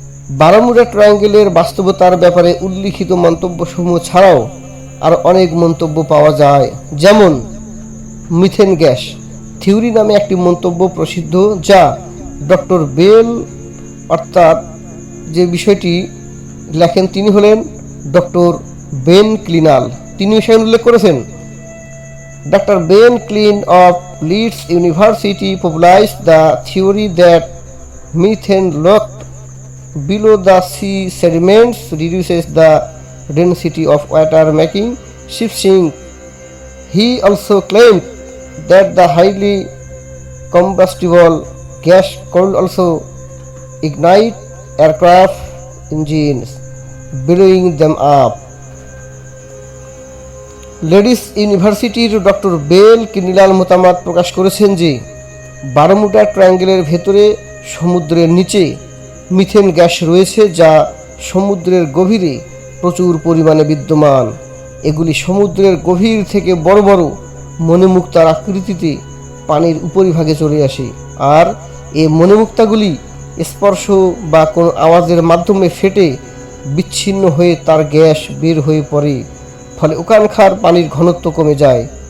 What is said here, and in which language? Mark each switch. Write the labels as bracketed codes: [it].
[bn] Bermuda ট্রায়াঙ্গেলের বাস্তবতার ব্যাপারে উল্লিখিত মন্তব্যসমূহ ছাড়াও আর অনেক মন্তব্য পাওয়া যায়, যেমন মিথেন গ্যাস থিওরি নামে একটি মন্তব্য প্রসিদ্ধ, যা ডক্টর বেল, অর্থাৎ যে বিষয়টি লেখেন তিনি হলেন ডক্টর বেন ক্লিনাল। তিনি বিষয় উল্লেখ করেছেন, [en] Doctor Ben Clennell of Leeds university popularized the theory that methane locked below the sea sediments reduces the density of water, making ships sink. He also claimed that the highly combustible gas could also ignite aircraft engines, blowing them up. [bn] Ladies ইউনিভার্সিটির doctor bell কিনিলাল মতামত প্রকাশ করেছেন যে Bermuda ট্রায়াঙ্গেলের ভেতরে সমুদ্রের নিচে methane gas রয়েছে যা সমুদ্রের গভীরে প্রচুর পরিমাণে বিদ্যমান। এগুলি সমুদ্রের গভীর থেকে বড় বড় মণিমুক্তার আকৃতিতে পানির উপরিভাগে চলে আসে, আর এই মণিমুক্তাগুলি স্পর্শ বা কোনো আওয়াজের মাধ্যমে ফেটে বিচ্ছিন্ন হয়ে তার গ্যাস বের হয়ে পড়ে, ফলে ওখানকার পানির ঘনত্ব কমে যায়।